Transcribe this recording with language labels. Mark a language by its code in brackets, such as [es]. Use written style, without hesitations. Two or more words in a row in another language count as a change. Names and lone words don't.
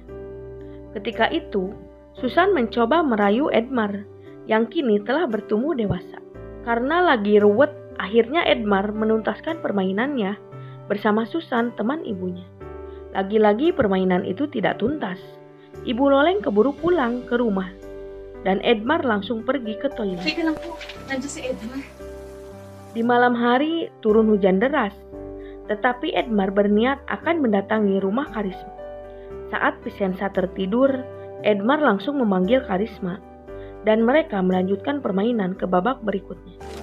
[id] Ketika itu, Susan mencoba merayu Edmar yang kini telah bertumbuh dewasa. Karena lagi ruwet, akhirnya Edmar menuntaskan permainannya bersama Susan, teman ibunya. Lagi-lagi permainan itu tidak tuntas. Ibu Loleng keburu pulang ke rumah dan Edmar langsung pergi ke toilet. [tl] Teka lang po, nandiyan si Edmar. [id] Di malam hari turun hujan deras, tetapi Edmar berniat akan mendatangi rumah Karisma. Saat Vicenza tertidur, Edmar langsung memanggil Karisma, dan mereka melanjutkan permainan ke babak berikutnya.